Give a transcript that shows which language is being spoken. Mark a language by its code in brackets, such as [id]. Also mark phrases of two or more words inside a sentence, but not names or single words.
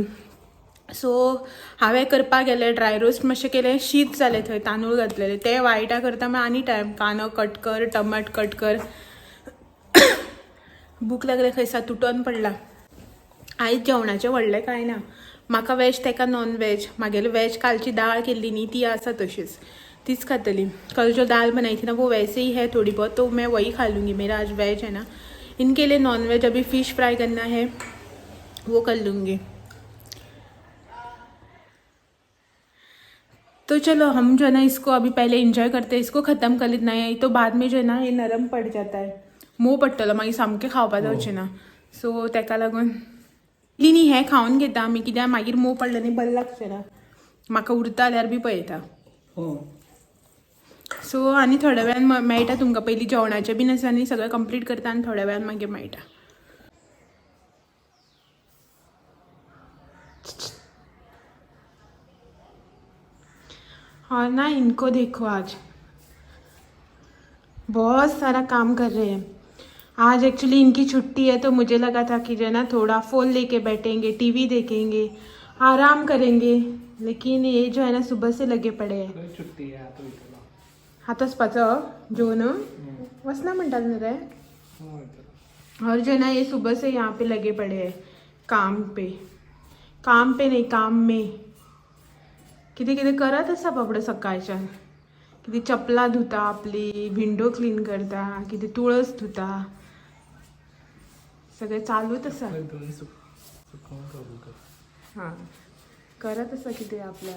[kok] सो हांवें करपाक गेलें, [en] dry roast [kok] मातशें केलें, शीत जालें थंय, तांदूळ घातलेले ते वायटा करता मागीर आनी टायम, कांदो कट कर, टमाट कट कर, भूक लागले खंयसा तुटोन पडला। आयज जेवणाचें व्हडलें कांय ना, म्हाका वॅज तेका [en] non veg. [kok] म्हागेली वॅज कालची दाळ केल्ली न्ही ती आसा तशीच, तीच खातली। [hi] कल जो दाल बनाई थी ना वो वैसे ही है थोड़ी बहुत, तो मैं वही खा लूँगी। मेरा आज वेज है ना, इनके लिए [en] non veg [hi] अभी [en] fish fry [hi] करना है, वो कर लूँगी। तो चलो हम जो है ना इसको अभी पहले इंजॉय करते हैं, इसको ख़त्म कर लेना है, तो बाद में जो है ना ये नरम पड़ जाता है, [kok] मोव पडटलो मागीर सामकें खावपा जावचें ना। सो तेका लागून न्ही हें खावन घेता आमी, कित्याक मागीर मोव पडलें न्ही बरें लागचें ना, म्हाका उरता जाल्यार बी पळयता। सो आनी थोड्या वेळान मेळटा तुमकां, पयलीं जेवणाचें बीन आसा न्ही सगळें कंप्लीट करता आनी थोड्या वेळान मागीर मेळटा। [hi] हाँ ना, इनको देखो आज बहुत सारा काम कर रहे हैं। आज एक्चुअली इनकी छुट्टी है, तो मुझे लगा था कि जो है ना थोड़ा फ़ोन लेके बैठेंगे, टीवी देखेंगे, आराम करेंगे, लेकिन ये जो है ना सुबह से लगे पड़े हैं। छुट्टी है [kok] हात वचपाचो जेवण वचना म्हणटात न्हू रे। [hi] और जो है ना ये सुबह से यहाँ पे लगे पड़े हैं काम पे नहीं काम में। [kok] कितें कितें करत आसा बाबडो सकाळच्यान, कितें चपलां धुता, आपली [en] window clean [kok] करता, कितें तुळस धुता, सगळें चालूच आसा। हां करत आसा कितें आपल्या।